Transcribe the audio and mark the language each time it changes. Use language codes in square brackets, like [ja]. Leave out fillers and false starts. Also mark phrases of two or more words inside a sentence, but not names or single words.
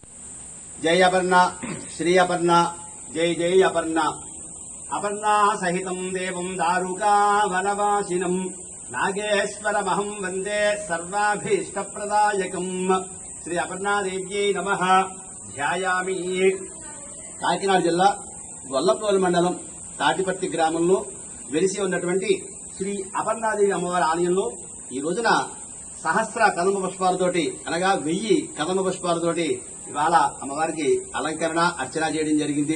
[sa] जय अपर्णा श्री अपर्णा जय जय अपर्णा अपर्णा सहितं देवं दारुका वनवासिनं नागेश्वरमहं वन्दे सर्वाभीष्टप्रदायकम्। श्री अपर्णादेव्यै नमः। ध्यायामि। [te] కాకినాడ జిల్లా గొల్లప్రోలు మండలం తాటిపర్తి గ్రామంలో వెలిసి ఉన్నటువంటి శ్రీ అపర్ణాదేవి అమ్మవారి ఆలయంలో ఈ రోజున సహస్ర కదమ పుష్పాలతోటి అనగా 1000 కదమ పుష్పాలతోటి ఇవాళ అమ్మవారికి అలంకరణ అర్చన చేయడం జరిగింది.